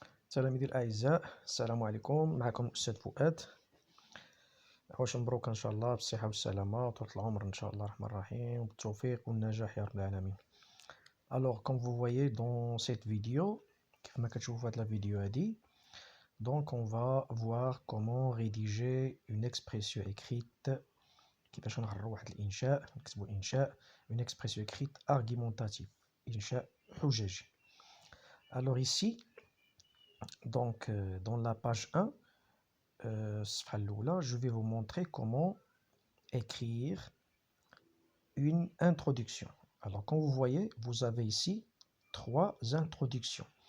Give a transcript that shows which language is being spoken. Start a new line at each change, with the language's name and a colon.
Arabic: تلاميذي الأعزاء، السلام عليكم. معكم الأستاذ فؤاد. عواش مبروك إن شاء الله بالصحة والسلامة وطول العمر إن شاء الله الرحمن الرحيم وبالتوفيق والنجاح يا رب العالمين.
French: Alors, comme vous voyez dans cette vidéo,
Arabic: كيفما كتشوفوا في هاد لا فيديو هادي،
French: donc on va voir comment rédiger une expression écrite.
Arabic: كيفاش نغروا واحد الإنشاء، نكتبوا إنشاء
French: une expression écrite argumentative،
Arabic: إنشاء حججي.
French: Alors ici, donc dans la page 1, je vais vous montrer comment écrire une introduction. Alors, comme vous voyez, vous avez ici 3 introductions.